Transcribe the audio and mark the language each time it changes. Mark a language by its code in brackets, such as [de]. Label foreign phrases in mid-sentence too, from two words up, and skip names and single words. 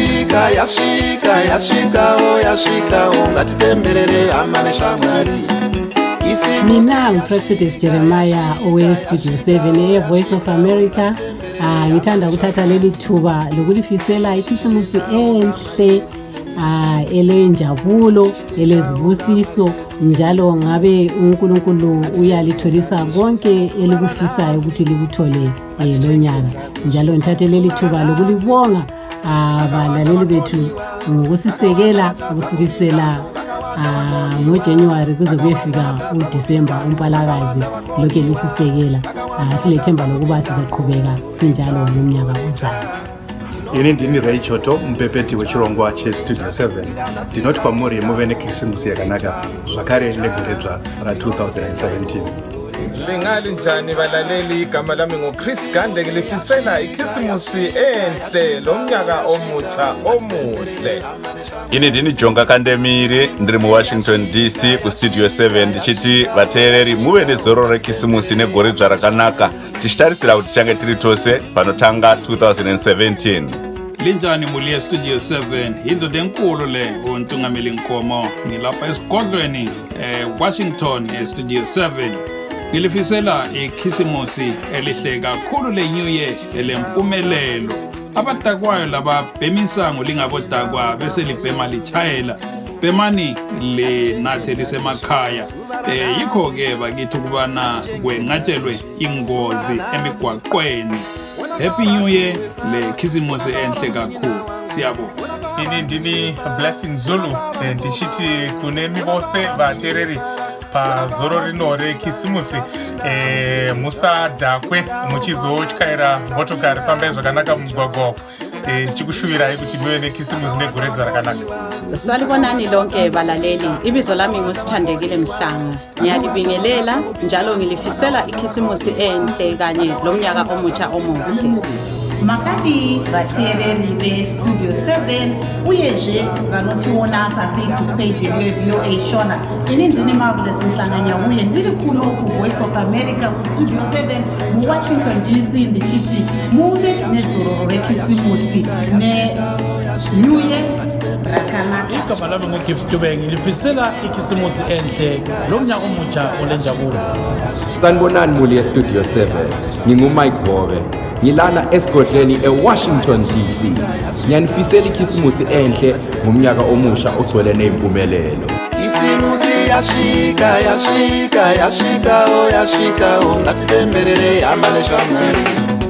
[sn] yasvika ngatipemberere hama neshamwari. [nd] Mina nguPrexidus Jeremiah owe-Studio 7 e-Voice of America. Ngithanda ukuthatha leli thuba lokulifisela ikhisimusi enhle elenjabulo elezibusiso, njalo ngabe uNkulunkulu uyalitholisa konke elikufisayo ukuthi likuthole lonyaka. Njalo ngithathe leli thuba lokulibonga abalaleli bethu ngokusisekela ukusukisela ngoJanuary kuze kuyefika uDisemba umpalakazi lokho lisisekela. Silethemba lokuba sizaqhubeka sinjalo ngomnyaka ozayo. [sn] Ini ndini Ray Choto, mpepeti wechirongwa cheStudio 7. Ndinoti kwamuri muve neKrisimusi yakanaka zvakare neGoredzva ra2017. [nd] Lingali njani balaleli, igama lami nguChris Gande, ngilifisela ikhisimusi enhle lomnyaka omutsha omuhle. [sn] Ini ndini Jonga Kandemiri, ndiri muWashington DC kuStudio 7 ndichiti vateereri muve nezoro rekhisimusi negoredzva rakanaka, tichitarisira kuti tichange tiri tose panotanga 2017. [nd] Linjani muli eStudio 7, indoda enkulu le uNtungameli Nkomo, ngilapha esigodlweni Washington eStudio 7. Ngilifisela ikhisimusi elihle kakhulu le-New Year elempumelelo. Abadakwayo laba bhemisango lingabodakwa bese libhema lichayela. Bhemani linathe lisemakhaya. Yikho-ke bakithi ukubana kwenqatshelwe ingozi emigwaqweni. [en] Happy New Year, [nd] le khisimusi enhle kakhulu. Siyabonga. [sn] Ini ndini Blessing Zulu, ndichithi kunemibose vateereri pazoro rino rekhisimusi, musadhakwe muchizotyaira motokari, fambai zvakanaka mumugwagwa. Ndichikushuvirai kuti muve nekhisimusi negoredzva rakanaka. [nd] Salibonani lonke balaleli, ibizo lami nguSithandekile Mhlanga. Ngiyalibingelela njalo ngilifisela ikhisimusi enhle kanye lomnyaka omutsha omuhle. [sn] Makadi vateereri veStudio 7 uyeje vanotiona paFacebook page yeVOA Shona. Ini ndini Marvelous Mhlanganya uye ndiri kuno kuVoice of America kuStudio 7 muWashington DC ndichiti muve nezororo rekhisimusi neNew Year rakanaka. [nd] Igama lami nguGibbs Dube, ngilifisela ikhisimusi enhle lomnyaka omutsha olenjabulo. [zu] Sanibonani muli eStudio 7, nginguMike Hobe, ngilana esigodleni eWashington DC. Ngiyanifisela ikhisimusi enhle ngomnyaka omusha ogcwele nezimpumelelo. [sn] Ikhisimusi yasvika ngatipemberere hama neshamwari.